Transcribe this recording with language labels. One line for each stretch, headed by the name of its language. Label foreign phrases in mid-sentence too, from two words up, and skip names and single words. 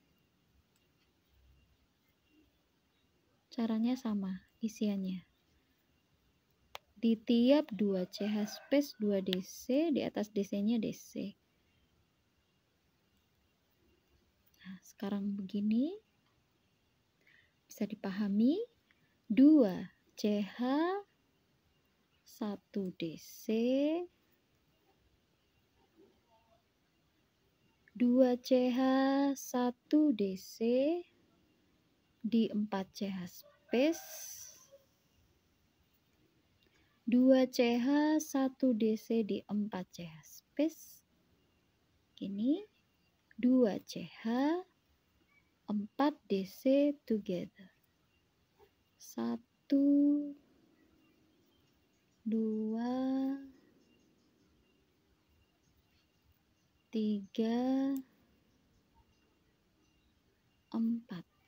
Indonesian: Caranya sama isiannya. Di tiap 2 CH space 2 DC, di atas DC-nya DC. Nah, sekarang begini bisa dipahami. 2 CH, 1 DC, 2 CH, 1 DC di 4 CH space, 2 CH, 1 DC di 4 CH space. Gini, 2 CH, 4 DC together. 1, 2, 3, 4.